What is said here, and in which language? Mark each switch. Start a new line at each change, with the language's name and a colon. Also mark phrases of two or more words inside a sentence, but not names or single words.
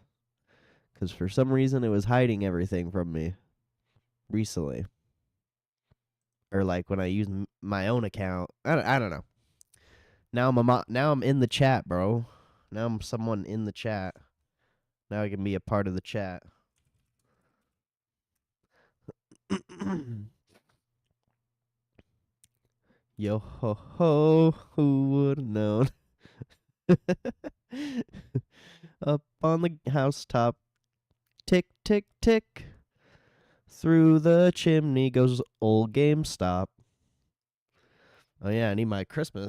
English: Because for some reason it was hiding everything from me recently. Or like when I use my own account. I don't know. Now I'm in the chat, bro. Now I'm someone in the chat. Now I can be a part of the chat. Yo ho ho, who would have known? Up on the housetop, tick tick tick. Through the chimney goes old GameStop. Oh yeah, I need my Christmas.